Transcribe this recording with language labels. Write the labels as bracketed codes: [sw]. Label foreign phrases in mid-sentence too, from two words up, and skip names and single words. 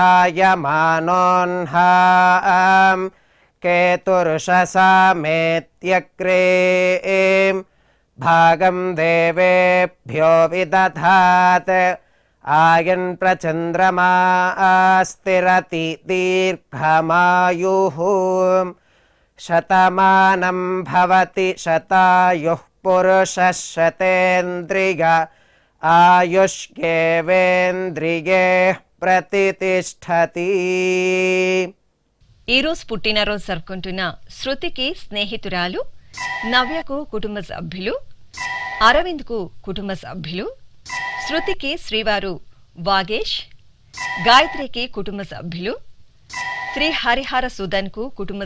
[sa] जायमानोऽह्नां केतुर्षसामेत्यग्रे भागं देवेभ्यो विदधात् आयन् प्रचन्द्रमास्तिरति दीर्घमायुः शतमानं भवति शतायुः पुरुषः शतेन्द्रिय आयुष्येवेन्द्रिये ప్రతిష్టతి. [te] ఈరోజు పుట్టినరోజు జరుపుకుంటున్న శృతికి స్నేహితురాలు, నవ్యకు కుటుంబ సభ్యులు, అరవింద్కు కుటుంబ సభ్యులు, శృతికి శ్రీవారు వాగేష్, గాయత్రికి కుటుంబ సభ్యులు, శ్రీ హరిహర సుధన్కు కుటుంబ